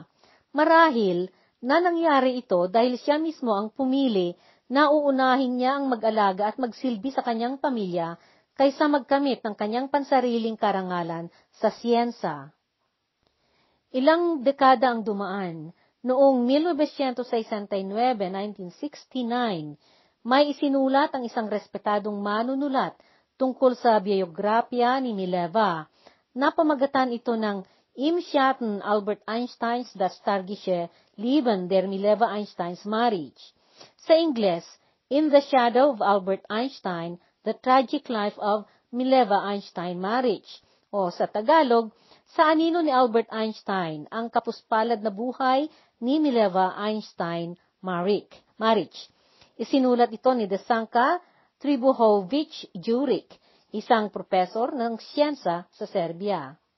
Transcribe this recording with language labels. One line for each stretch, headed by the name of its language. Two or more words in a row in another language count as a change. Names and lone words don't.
Filipino: Marahil na nangyari ito dahil siya mismo ang pumili na uunahin niya ang mag-alaga at magsilbi sa kanyang pamilya kaysa magkamit ng kanyang pansariling karangalan sa siyensa. Ilang dekada ang dumaan. Noong 1969, 1969, may isinulat ang isang respetadong manunulat tungkol sa biografya ni Mileva. Napamagatan ito ng Im Schatten Albert Einsteins das tragische Leben der Mileva-Einsteins Marriage. Sa Ingles,
English: In the Shadow of Albert Einstein, The Tragic Life of Mileva-Einstein Marriage.
Filipino: O sa Tagalog, Sa Anino ni Albert Einstein, Ang Kapuspalad na Buhay ni Mileva-Einstein Marriage. Isinulat ito ni Desanka Tribuhovic Juric, isang profesor ng siyensa sa Serbia.